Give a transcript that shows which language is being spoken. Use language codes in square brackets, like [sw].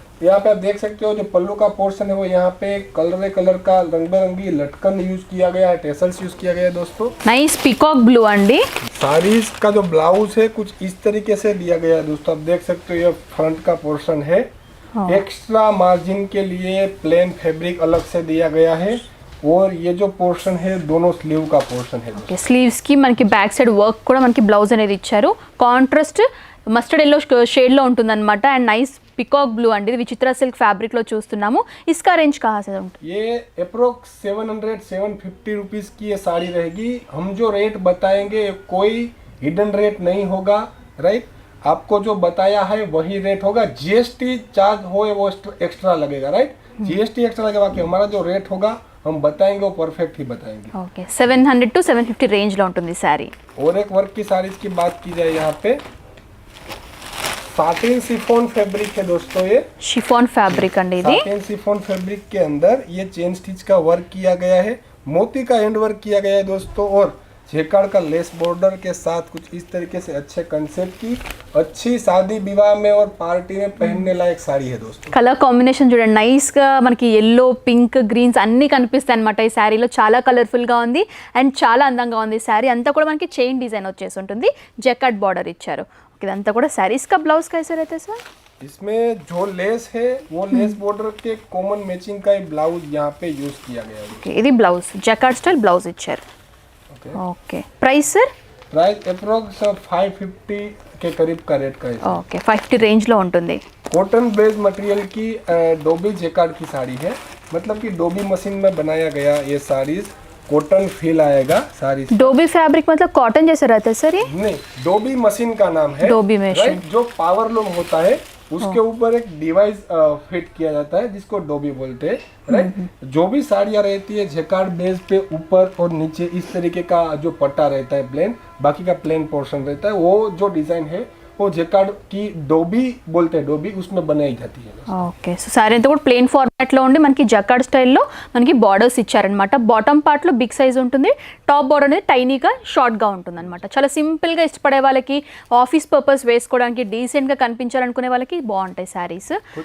[hi] यहाँ पे आप देख सकते हो जो पल्लू का पोर्शन है वो यहाँ पे कलर का रंग बिरंगी लटकन यूज किया गया है, टेसल्स यूज किया गया है दोस्तों. [te] నైస్ పీకాక్ బ్లూ అండి. [hi] साड़ीज का जो ब्लाउज है कुछ इस तरीके से दिया गया है दोस्तों. आप देख सकते हो ये फ्रंट का पोर्शन है. एक्स्ट्रा मार्जिन के लिए प्लेन फैब्रिक अलग से दिया गया है और ये जो पोर्शन है दोनों स्लीव का पोर्शन है. [te] ఓకే స్లీవ్స్ కి మనకి బ్యాక్ సైడ్ వర్క్ కూడా మనకి బ్లౌజ్ అనేది ఇచ్చారు. కాంట్రాస్ట్ మస్టర్డ్ ఎల్లో షేడ్ లో ఉంటుందన్నమాట. అండ్ నైస్ పికాక్ బ్లూ అండి. ఇది విచిత్ర సిల్క్ ఫ్యాబ్రిక్ లో చూస్తున్నాము. [hi] इसका रेंज कहाँ से [te] ఉంటుంది? [hi] ये अप्रोक्स 700-750 रुपीज की ये साड़ी रहेगी. हम जो रेट बताएंगे कोई हिडन रेट नहीं होगा, राइट. आपको जो बताया है वही रेट होगा. जीएसटी चार्ज हो वो एक्स्ट्रा लगेगा, राइट. जीएसटी एक्स्ट्रा लगेगा. बाकी हमारा जो रेट होगा हम बताएंगे वो परफेक्ट ही बताएंगे. [te] ఓకే 700 to 750 రేంజ్ లో ఉంటుంది శారీ. [hi] और एक वर्क की साड़ीज की बात की जाए यहाँ पे साटिन शिफॉन फैब्रिक है दोस्तों. ये [te] షిఫాన్ ఫ్యాబ్రిక్ అండి ఇది. [hi] साटिन शिफॉन फैब्रिक के अंदर ये चेन स्टिच का वर्क किया गया है, मोती का एंड वर्क किया गया है दोस्तों और जेकार्ड का लेस बॉर्डर के साथ कुछ इस तरीके से अच्छे कंसेप्ट की अच्छी शादी विवाह में और पार्टी में पहनने लायक साड़ी है दोस्तों. [te] కలర్ కాంబినేషన్ చూడండి నైస్ గా మనకి ఎల్లో పింక్ గ్రీన్స్ అన్ని కనిపిస్తాయి అనమాట ఈ శారీలో. చాలా కలర్ఫుల్ గా ఉంది అండ్ చాలా అందంగా ఉంది. శారీ అంతా కూడా మనకి చైన్ డిజైన్ వచ్చేసి ఉంటుంది. జకార్డ్ బార్డర్ ఇచ్చారు. ఇదంతా కూడా శారీ. [hi] इसका ब्लाउज कैसे रहता है सर? इसमें जो लेस है वो लेस बॉर्डर के कॉमन मैचिंग का ब्लाउज यहाँ पे यूज किया गया है. [te] ఓకే ఇది బ్లౌజ్ జకార్డ్ స్టైల్ బ్లౌజ్ ఇచ్చారు. Okay price sir? [hi] Price approx 550 के करीब का रेट का है. [te] ఓకే 50 రేంజ్ లో ఉంటుంది. [hi] कॉटन बेस्ड मटेरियल की डोबी जेकार्ड की साड़ी है, मतलब कि डोबी मशीन में बनाया गया ये साड़ीज. कॉटन फील आएगा साड़ी. डोबी फैब्रिक मतलब कॉटन जैसा रहता है सर ये? नहीं, डोबी मशीन का नाम है. Dobby machine. राइट. जो पावर लूम होता है उसके ऊपर एक डिवाइस फिट किया जाता है जिसको डोबी बोलते हैं, राइट. जो भी साड़ियाँ रहती है जेकार्ड बेस पे ऊपर और नीचे इस तरीके का जो पट्टा रहता है प्लेन, बाकी का प्लेन पोर्शन रहता है. वो जो डिजाइन है वो जेकार्ड की डोबी बोलते हैं, डोबी उसमें बनाई जाती है. [te] ఓకే సో శారీ అంతా కూడా ప్లెయిన్ ఫార్మాట్ అట్లా ఉండి మనకి జకార్డ్ స్టైల్లో మనకి బార్డర్స్ ఇచ్చారనమాట. బాటమ్ పార్ట్లో బిగ్ సైజ్ ఉంటుంది, టాప్ బార్డర్ అనేది టైనీగా షార్ట్గా ఉంటుంది అనమాట. చాలా సింపుల్గా ఇష్టపడే వాళ్ళకి, ఆఫీస్ పర్పస్ వేసుకోవడానికి, డీసెంట్గా కనిపించాలనుకునే వాళ్ళకి బాగుంటాయి శారీస్.